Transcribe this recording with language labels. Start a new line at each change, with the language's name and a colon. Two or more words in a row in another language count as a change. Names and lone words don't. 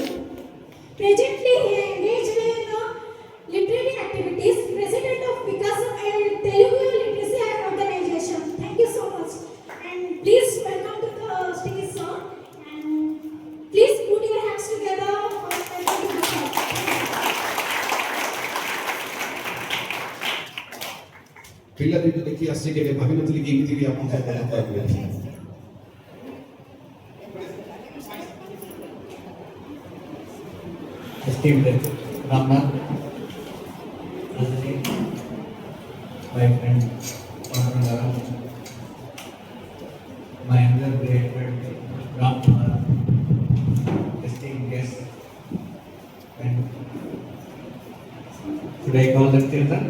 English: Presently, he engaged in literary activities, president of Vikasam and Telugu Literacy Organization. Thank you so much. And please welcome to the stage, sir. And please put your hands together for welcoming the sir.
Odia: ପିଲାଦିନୁ ଦେଖି ଆସିଛି କେବେ ଭାବିନଥିଲି କି ଏମିତି ବି ଆପଣଙ୍କ ସହିତ କଥା ହେବି।
English: Esteemed Ramnath, my friend Paranagara, my undergraduate friend Ramkumar, esteemed guests, and should I call them children?